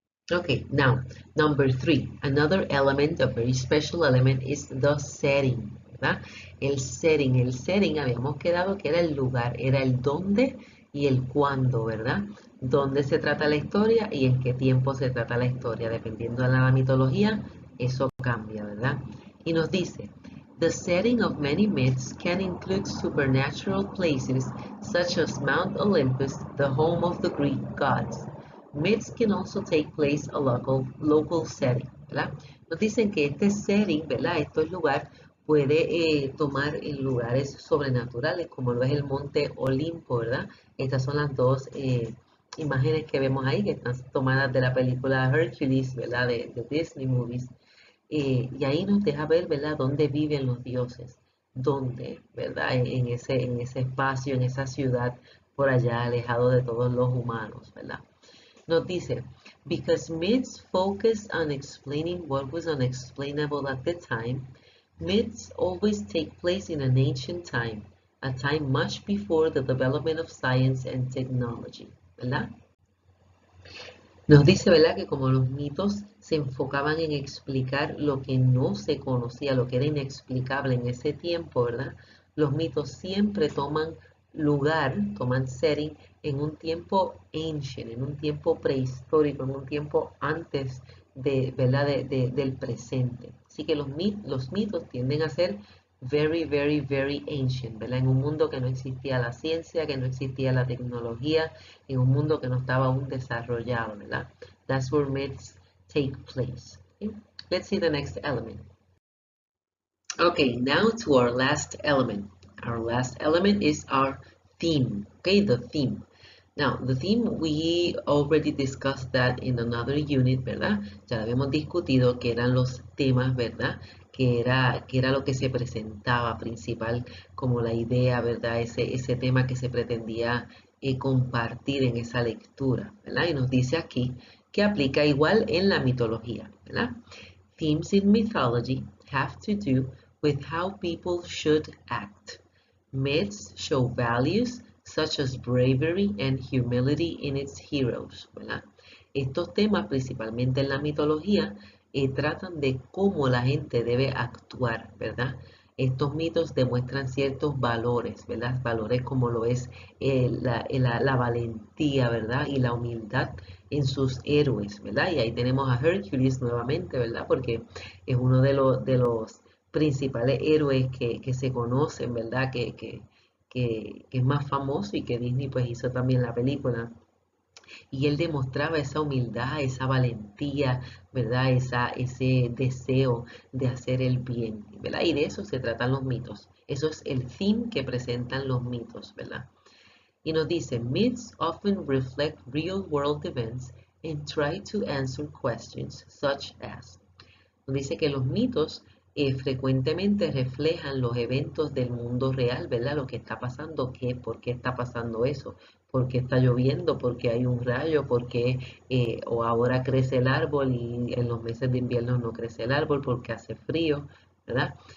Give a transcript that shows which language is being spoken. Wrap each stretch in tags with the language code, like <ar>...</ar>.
<en>Okay, now, number three, another element, a very special element, is the setting,</en> <es>¿verdad? El setting, habíamos quedado que era el lugar, era el dónde y el cuándo, ¿verdad? Dónde se trata la historia y en qué tiempo se trata la historia, dependiendo de la mitología, eso cambia, ¿verdad? Y nos dice,</es> <en>the setting of many myths can include supernatural places such as Mount Olympus, the home of the Greek gods. Myths can also take place a local setting,</en> <es>¿verdad? Nos dicen que este setting, ¿verdad? Este lugar puede tomar en lugares sobrenaturales, como lo es el monte Olimpo, ¿verdad? Estas son las dos imágenes que vemos ahí, que están tomadas de la película Hercules, ¿verdad? De Disney Movies. Y ahí nos deja ver, ¿verdad?, dónde viven los dioses, dónde, ¿verdad?, en ese espacio, en esa ciudad, por allá, alejado de todos los humanos, ¿verdad? Nos dice,</es> <en>because myths focus on explaining what was unexplainable at the time, myths always take place in an ancient time, a time much before the development of science and technology,</en> <es>¿verdad? Nos dice, ¿verdad?, que como los mitos se enfocaban en explicar lo que no se conocía, lo que era inexplicable en ese tiempo, ¿verdad? Los mitos siempre toman lugar, toman setting en un tiempo ancient, en un tiempo prehistórico, en un tiempo antes de, ¿verdad?, del presente. Así que los mitos tienden a ser</es> <en>very, very, very ancient,</en> <es>¿verdad? En un mundo que no existía la ciencia, que no existía la tecnología, en un mundo que no estaba aún desarrollado, ¿verdad?</es> <en>That's where myths take place. Okay? Let's see the next element. Okay, now to our last element. Our last element is our theme, okay, the theme. Now, the theme, we already discussed that in another unit,</en> <es>¿verdad? Ya habíamos discutido que eran los temas, ¿verdad? Que era lo que se presentaba principal como la idea, ¿verdad? Ese tema que se pretendía compartir en esa lectura, ¿verdad? Y nos dice aquí que aplica igual en la mitología, ¿verdad? Themes in mythology have to do with how people should act. Myths show values such as bravery and humility in its heroes, ¿verdad? Estos temas, principalmente en la mitología, tratan de cómo la gente debe actuar, ¿verdad? Estos mitos demuestran ciertos valores, ¿verdad? Valores como lo es la valentía, ¿verdad? Y la humildad en sus héroes, ¿verdad? Y ahí tenemos a Hercules nuevamente, ¿verdad? Porque es uno de los principales héroes que se conocen, ¿verdad? Que es más famoso y que Disney pues hizo también la película. Y él demostraba esa humildad, esa valentía, ¿verdad? Ese deseo de hacer el bien, ¿verdad? Y de eso se tratan los mitos. Eso es el theme que presentan los mitos, ¿verdad? Y nos dice,</es> <en>myths often reflect real world events and try to answer questions such as.</en> <es>Nos dice que los mitos frecuentemente reflejan los eventos del mundo real, ¿verdad? Lo que está pasando, por qué está pasando eso, por qué está lloviendo, por qué hay un rayo, por qué o ahora crece el árbol y en los meses de invierno no crece el árbol porque hace frío, ¿verdad?</es>